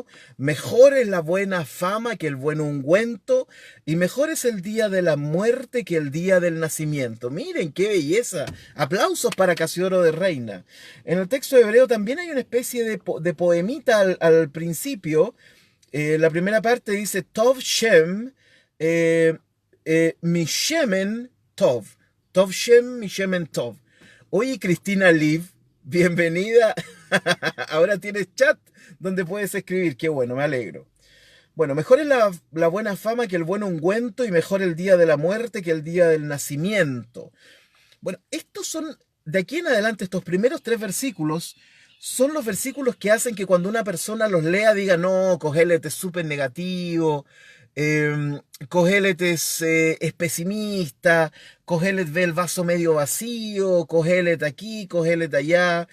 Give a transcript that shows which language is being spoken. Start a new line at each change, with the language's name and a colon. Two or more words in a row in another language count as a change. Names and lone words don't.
Spanish: Mejor es la buena fama que el buen ungüento, y mejor es el día de la muerte que el día del nacimiento. Miren qué belleza. Aplausos para Casiodoro de Reina. En el texto hebreo también hay una especie de poemita al principio. La primera parte dice
Hebrew: טוב שם,
Spanish: eh,
Hebrew: משמן טוב. טוב שם, משמן טוב.
Spanish: Oye, Cristina Liv, bienvenida. Ahora tienes chat donde puedes escribir. Qué bueno, me alegro. Bueno, mejor es la buena fama que el buen ungüento, y mejor el día de la muerte que el día del nacimiento. Bueno, estos son, de aquí en adelante, estos primeros 3 versículos, son los versículos que hacen que cuando una persona los lea diga, no, Cogelet es súper negativo, Cogelet es pesimista, Cogelet ve el vaso medio vacío, Cogelet aquí, Cogelet allá.